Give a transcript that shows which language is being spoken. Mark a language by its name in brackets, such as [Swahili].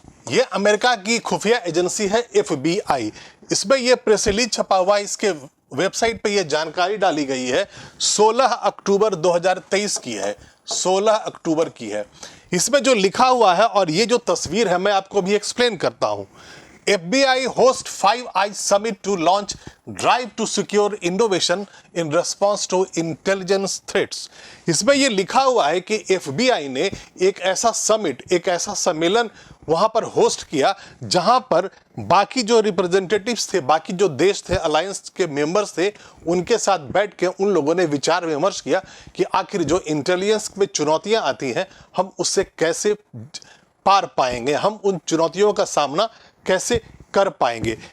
[Hindi] ये अमेरिका की खुफिया एजेंसी है FBI। इसमें ये प्रेस रिलीज छपा हुआ है। इसके वेबसाइट पे ये जानकारी डाली गई है, 16 अक्टूबर 2023 की है, 16 अक्टूबर की है। इसमें जो लिखा हुआ है और ये जो तस्वीर है मैं आपको भी एक्सप्लेन करता हूं। [English] FBI host 5 eyes summit to launch drive to secure innovation in response to intelligence threats। [Hindi] इसमें ये लिखा हुआ है कि FBI ने एक ऐसा समिट, एक ऐसा सम्मेलन वहां पर होस्ट किया जहां पर बाकी जो रिप्रेजेंटेटिव्स थे, बाकी जो देश थे, अलायंस के मेंबर्स थे, उनके साथ बैठ के उन लोगों ने विचार विमर्श किया कि आखिर जो इंटेलिजेंस में चुनौतियां आती हैं, हम उससे कैसे पार पाएंगे, हम उन चुनौतियों का सामना कैसे कर पाएंगे।